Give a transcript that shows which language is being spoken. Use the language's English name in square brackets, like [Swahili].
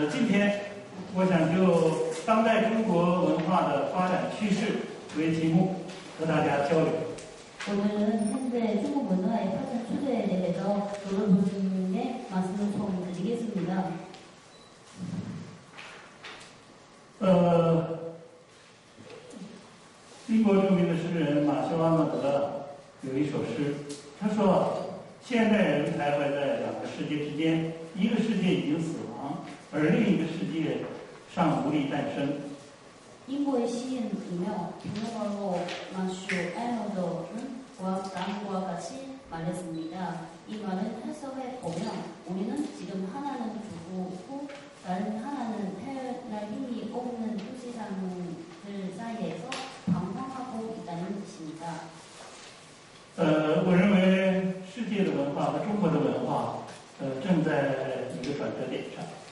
[Chinese] 天我想就当代中国文化的发展趋势为题目和大家交流。 [Korean] 오늘은 현재 중국 문화의發展 추세에 대해서 여러분의 말씀을 좀 드리겠습니다. [Chinese] 英国著名的诗人马修·阿诺德有一首诗，他说：“现代人徘徊在两个世界之间，一个世界已经死亡，而另一个世界尚无力诞生。” [Korean] 인고의 시인이며 평론가로 마슈 에너더는 다음과 같이 말했습니다. 이 말은 해석해 보면 우리는 지금 하나는 죽고 다른 하나는 태어날 힘이 없는 두 세상들 사이에서 방황하고 있다는 뜻입니다. [Chinese] 我认为世界的文化和中国的文化，正在一个转折点上。